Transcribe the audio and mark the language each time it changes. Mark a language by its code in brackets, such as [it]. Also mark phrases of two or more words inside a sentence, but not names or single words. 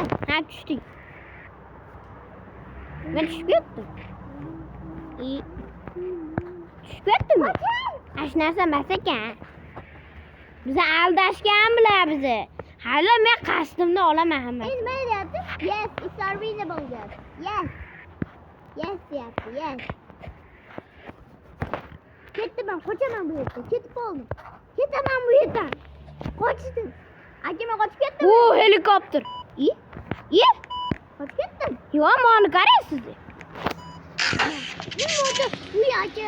[uz] Ha, tushdik. Men tushib ketdim. Tushib ketdimmi? Ash narsa emas ekan. Bizni aldashgan bilar bizni. Hali men qasdimni olaman hammasini. Endi nima deyapti? [en] Yes, it's unreasonable yes. [uz] Yes deyapti. Yes. Ketdim, qochaman bu yerdan. Ketib qoldim. Ketaman bu yerdan. Qochdim. Akam qochib ketdim. O helikopter. Qochib ketdim. Yo, moni qarang sizni. Nima bo'ldi? Uy aka.